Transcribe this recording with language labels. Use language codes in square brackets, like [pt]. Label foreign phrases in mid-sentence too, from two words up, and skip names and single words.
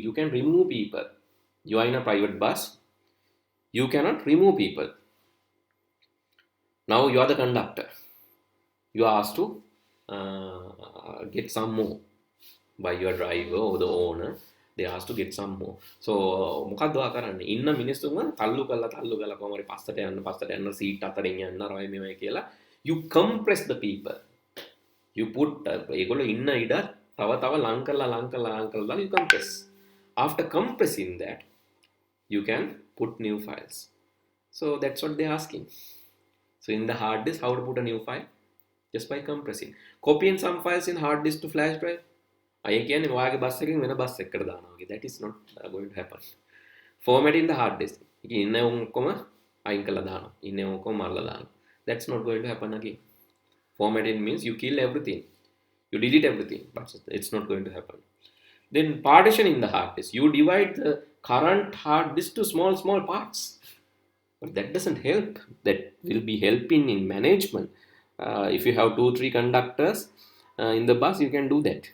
[en] You can remove people. You are in a private bus. You cannot remove people. Now you are the conductor. You are asked to get some more by your driver or the owner. They asked to get some more. [si] So මොකක්ද ඔයා කරන්නේ? ඉන්න මිනිස්සුන්ව තල්ලු කරලා කොහොම හරි පස්සට යන්න සීට් අතරින් යන්න රොයි මේවයි කියලා. [en] You compress the people. You put [si] ඒගොල්ලෝ ඉන්න ඉඩ තව ලං කරලා [en] you compress. After compressing that, you can put new files. So that's what they're asking. So in the hard disk, how to put a new file? Just by compressing. Copying some files in hard disk to flash drive. I can [si] ඔයාගේ බස් එකකින් වෙන බස් එකකට දානවා වගේ. [en] That is not going to happen. Formatting the hard disk. [si] ඉන්න ඔක්කොම අයින් කරලා දානවා. ඉන්න ඔක්කොම මරලා දානවා. [en] That's not going to happen again. Formatting means you kill everything. You delete everything, but it's not going to happen. Then partitioning the hard disk. You divide the current hard disk to small parts. But that doesn't help. That will be helping in management. If you have 2-3 conductors in the bus, you can do that.